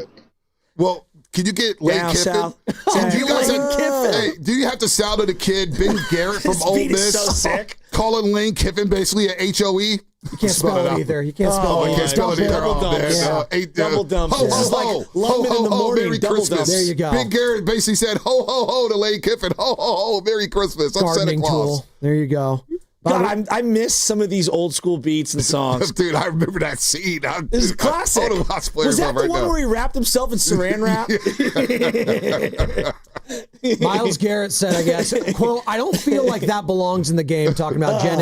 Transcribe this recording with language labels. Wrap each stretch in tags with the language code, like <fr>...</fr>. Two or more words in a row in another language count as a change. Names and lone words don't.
<en>Well, can you get Lane Kiffin? Do you have the sound of the kid, Ben Garrett from Ole Miss? So sick. Calling Lane Kiffin basically a HOE? You can't spell it either. You can't spell it. I can't spell it either. Double dump. This is like London in the morning. Merry Christmas. There you go. Big Garrett basically said, ho, ho, ho to Lane Kiffin. Ho, ho, ho, Merry Christmas. I'm Santa Claus. Tool. There you go. God, I miss some of these old school beats and songs. Dude, I remember that scene. This is classic. Was that the one where he wrapped himself in saran wrap? Myles Garrett said, I guess, quote, I don't feel like that belongs in the game, talking about Jennings.</en>